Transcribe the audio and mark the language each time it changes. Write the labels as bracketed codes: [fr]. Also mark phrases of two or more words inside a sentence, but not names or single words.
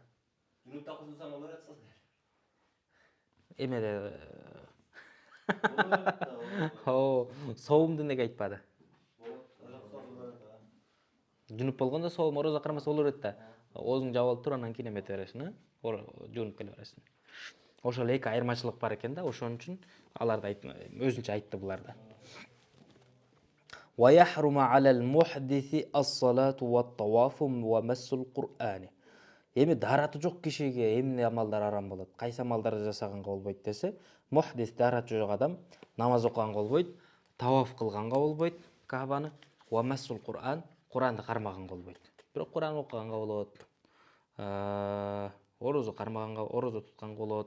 [ky] Жунупта кылсаң болор атсыз. Эмеде соомду неге айтпады? Жунуп болгондо соом орозо кармаса болор эт да. Оозуң жаап алып тур, анан кийин эмете бересиң, жуунуп келе бересиң. Ошол эки айырмачылык бар экен да, ошон үчүн аларды өзүнчө айтты буларды. [ar] ويحرم على المحدث الصلاة والطواف ومس القرآن. [ky] Эми дараты жок кишиге эмне амалдар арам болот? Кайсы амалдарды жасаганга болбойт десе, мухдис дараты жок адам намаз окуганга болбойт, таваф кылганга болбойт, Каабаны, [ar] ومس القرآن, [ky] Кур'анды кармаганга болбойт. Бирок Кур'ан окуганга болот. Орозу кармаганга, орозу тутканга болот.